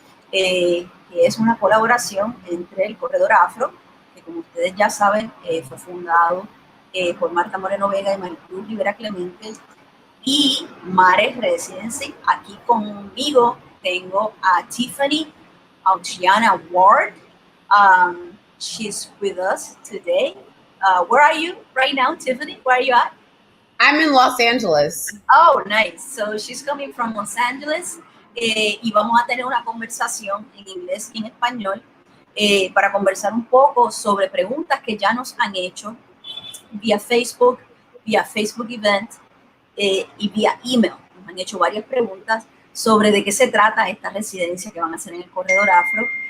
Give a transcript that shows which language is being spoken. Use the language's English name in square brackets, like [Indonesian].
[Spanish] que es una colaboración entre el Corredor Afro, que como ustedes ya saben, fue fundado por Marta Moreno Vega y Maricruz Rivera Clemente, y MARE Residency. Aquí conmigo tengo a Tiffany Autiana Ward. [English] She's with us today. Where are you right now, Tiffany? Where are you at? I'm in Los Angeles. Oh, nice. So she's coming from Los Angeles. [Spanish] Y vamos a tener una conversación en inglés y en español para conversar un poco sobre preguntas que ya nos han hecho vía Facebook Event y vía email. Nos han hecho varias preguntas sobre de qué se trata esta residencia que van a hacer en el Corredor Afro.